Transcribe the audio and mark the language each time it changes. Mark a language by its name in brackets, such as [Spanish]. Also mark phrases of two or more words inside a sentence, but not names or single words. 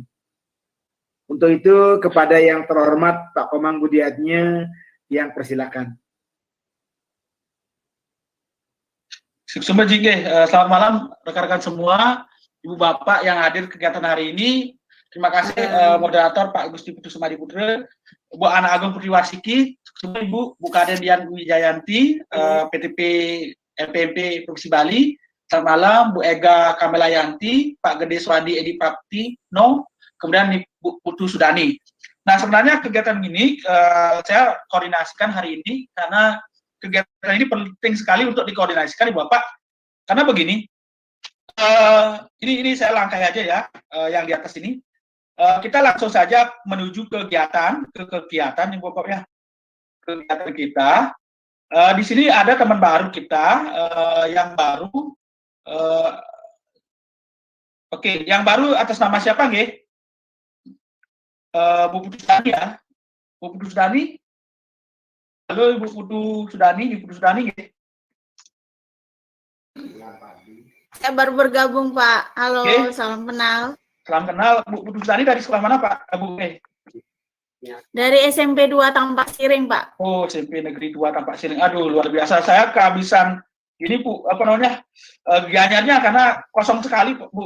[Indonesian] Untuk itu, kepada yang terhormat Pak Komang Budiatnya, yang persilakan. Selamat malam rekan-rekan semua, Ibu Bapak yang hadir kegiatan hari ini. Terima kasih moderator Pak Gusti Putu Sumadi Putra, Bu Ana Agung Putri-Warsiki, Ibu Kadek Dian Wijayanti, PTP LPMP Provinsi Bali. Selamat malam Bu Ega Kamelayanti, Pak Gede Swadi Edi Prapti, kemudian Bu Putu Sudani. Nah, sebenarnya kegiatan ini saya koordinasikan hari ini karena kegiatan ini penting sekali untuk dikoordinasikan Ibu Bapak. Karena begini, ini saya langkai aja ya, yang di atas ini. Kita langsung saja menuju kegiatan Ibu Bapak ya. Kegiatan kita. Di sini ada teman baru kita yang baru. Oke, yang baru atas nama siapa nggih? Bu Putu Sudani ya. Bu Putu Sudani. Halo Ibu Putu Sudani, Ibu Putu Sudani. Saya baru bergabung, Pak. Halo, Oke. salam kenal. Salam kenal. Bu Putu Sudani dari sekolah mana, Pak? Bu. Dari SMP 2 Tampak Siring, Pak. Oh, SMP Negeri 2 Tampak Siring. Aduh, luar biasa. Saya kehabisan ini, Bu, apa namanya? Gianyarnya karena kosong sekali, Bu.